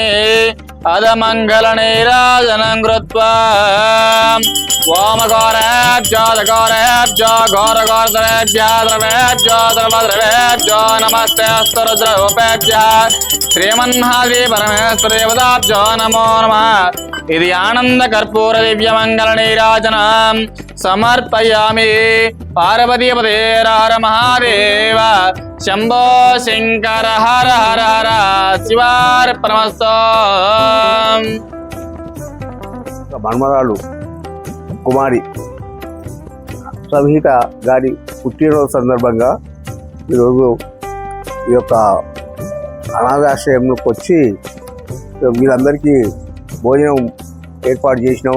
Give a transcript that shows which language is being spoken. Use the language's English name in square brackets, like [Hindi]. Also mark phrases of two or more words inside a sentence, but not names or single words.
[Sanskrit] अदमङ्गलनीराजनं कृत्वा ओम घोरेभ्यो घोरघोरतरेभ्यः द्रवेभ्यो नमस्ते अस्तु रुद्ररूपेभ्यः श्रीमन्महादेव परमेश्वरदेवताभ्यो नमो नमः इति आनन्दकर्पूर दिव्यमङ्गलनीराजनं समर्पयामि। पार्वतीपते हर महादेव शंभो शंकर हर हर हर शिवार्पणमस्तु। [Telugu] మన్మరాలు కుమారి సంహిత గారి పుట్టినరోజు సందర్భంగా ఈరోజు ఈ యొక్క అనాథాశ్రయంలోకి వచ్చి వీళ్ళందరికీ భోజనం ఏర్పాటు చేసినాము.